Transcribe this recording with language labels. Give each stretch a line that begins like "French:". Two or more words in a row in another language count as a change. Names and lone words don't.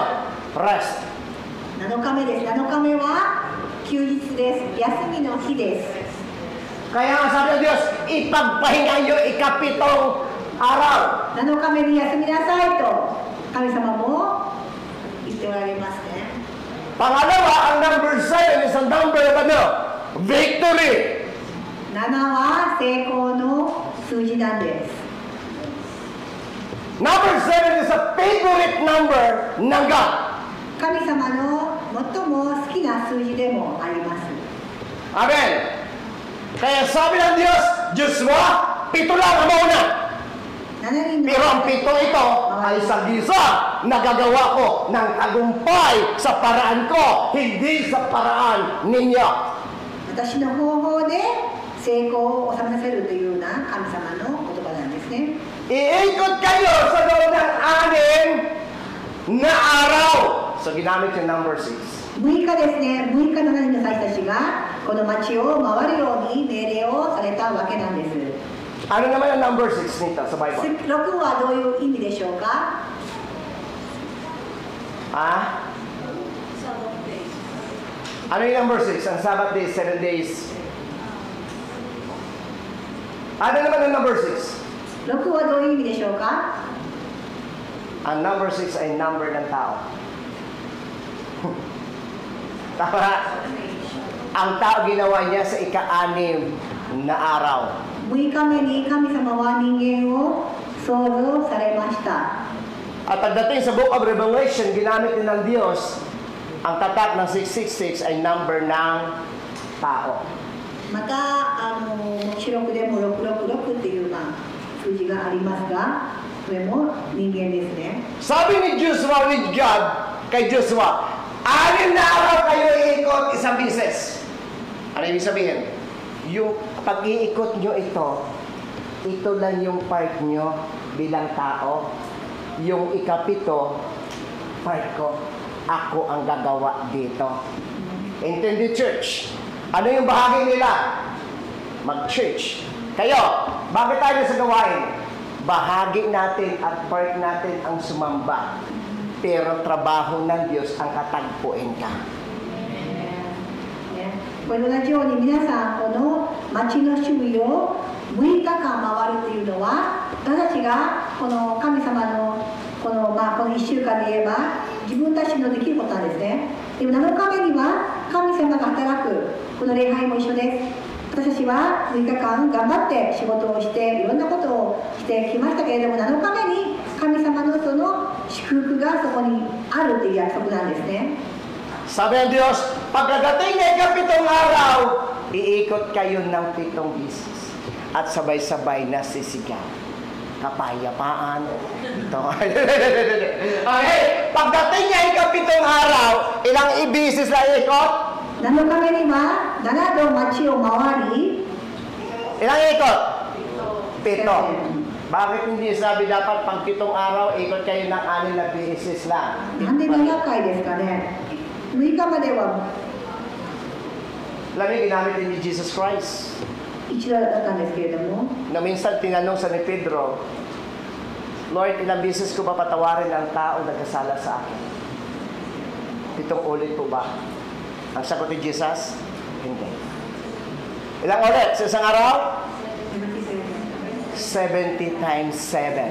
Filipino: Rest.
Japanese: 7 日目です。7日目は休日です。休みの日です。
Filipino: Kaya nga sabi ng Diyos, ipagpahinga nyo ikapitong araw.
Japanese: 7 日目に休みなさいと神様も言っておられますね。
Filipino: Pangalawa, ang number 7
English: is a number of
Filipino: ano? Victory.
Japanese: 7 は成功の数字なんです。
English: Number 7 is a favorite number ng God.
Japanese: 神様の最も好きな数字でもあります。 Amen.
Filipino: Kaya sabi ng Diyos, Joshua, 7 lang ang mauna.
Japanese: 7人の
Filipino: Pero ang 7 ito ay sagisa na gagawa ko ng tagumpay sa paraan ko, hindi sa paraan ninyo.
Japanese: 私の方法で成功を収めさせるというような神様の言葉なんですね。
Filipino: Iikot kayo sa loob ng 6 na araw. So ginamit yung number 6.
Japanese: 6 日ですね、6日の7人の祭司たちがこの町を回るように命令をされたわけなんです。
Filipino: Ano naman ang number 6 nito sa Bible?
Japanese: 6 はどういう意味でしょうか？
Filipino: Ha? Ano yung number 6? Ang
English: Sabbath day, 7 days.
Filipino: Ano naman ang number 6?
Japanese: 6 はどういう意味でしょうか？
Filipino: Ang number 6 ay number ng tao. Tama? Ang tao ginawa niya sa ika-6 na araw.
Japanese: 6 日目に神様は人間を創造されました。
Filipino: At pagdating sa
English: Book of Revelation,
Filipino: ginamit din ng Diyos ang tatak ng 666 ay number ng tao.
Japanese: また黙示録でも666っていう数字がありますが、これも人間ですね。
Filipino: Sabi ni Joshua
English: with God
Filipino: kay Joshua, 6 na araw kayo iikot isang bisis. Ano ibig sabihin? Yung pag-iikot nyo ito lang yung part nyo bilang tao. Yung ikapito, part ko. Ako ang gagawa dito.
English: Intended church.
Filipino: Ano yung bahagi nila? Mag-church. Kayo, bakit tayo sa gawain? Bahagi natin at part natin ang sumamba. Pero trabaho ng Diyos ang katagpuin ka.
Japanese: これと同じように皆さんこの町の周囲を6日間回るというのは私たちがこの神様のこの1週間で言えば自分たちのできることなんですね。でも7日目には神様が働くこの礼拝も一緒です。私たちは6日間頑張って仕事をしていろんなことをしてきましたけれども、7日目に神様のその祝福がそこにあるという約束なんですね。
Filipino: Sabi ng Diyos, pagkadating ng ikapitong araw, iikot kayo ng 7 bisis at sabay-sabay na sisigaw. Kapayapaan. Ito. Okay, pagdating ng ikapitong araw, ilang ibisis na ikot?
Japanese: 7 日目には7度町を回り
Filipino: Ilang ikot? 7. Bakit hindi sabi dapat pag 7 araw, ikot kayo ng 6 na bisis lang?
Japanese: なんで7回ですかね。6日までは
Filipino: Alam niyo, ginamit din ni Jesus Christ.
Japanese: 一度だったんですけれども、
Filipino: Na minsan tinanong sa ni Pedro, Lord, ilang beses ko ba patawarin ang tao nagkasala sa akin? 7 ulit po ba? Ang sagot ni Jesus, hindi. Ilang ulit sa isang araw?
English: 70 times 7.